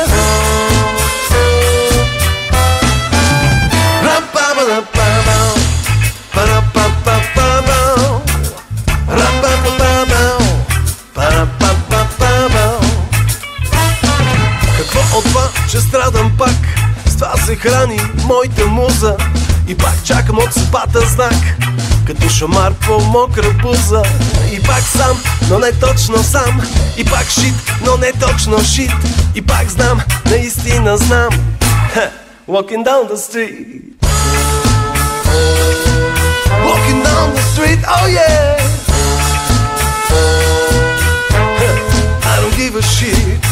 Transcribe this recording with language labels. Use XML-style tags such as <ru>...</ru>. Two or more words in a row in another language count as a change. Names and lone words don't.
<bg>Какво от това, че страдам пак? С това се храни моята муза и пак чакам от съдбата знак, като шамар по мокра буза. И пак сам, но не точно сам. И пак шит, но не точно шит. И пак знам, наистина знам.</bg> <en>Walking down the street. Walking down the street, oh yeah. I don't give a shit.</en>